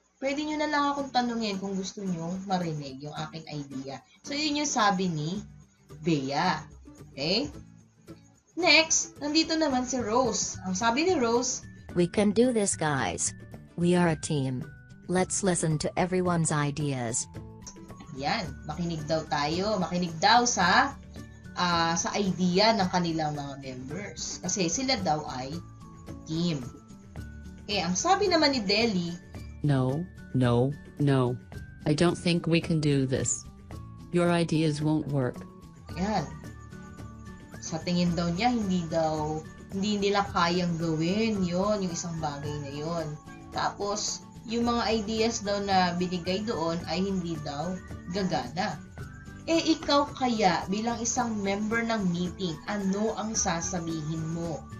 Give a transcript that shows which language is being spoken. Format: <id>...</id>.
<tl>Pwede nyo na lang akong tanungin kung gusto nyo marinig yung aking idea. So, yun yung sabi ni Bea. Okay? Next, nandito naman si Rose. Ang sabi ni Rose,</tl> <en>We can do this, guys. We are a team. Let's listen to everyone's ideas.</en> <tl>Yan, makinig daw tayo. Makinig daw sa idea ng kanilang mga members. Kasi sila daw ay team. Ang sabi naman ni Deli,</tl> <en>No, no, no. I don't think we can do this. Your ideas won't work.</en> <tl>yan. Sa tingin daw niya, hindi nila kayang gawin yon, yung isang bagay na yon. Tapos, yung mga ideas daw na binigay doon ay hindi daw gagana. Ikaw kaya bilang isang member ng meeting, ano ang sasabihin mo?</tl>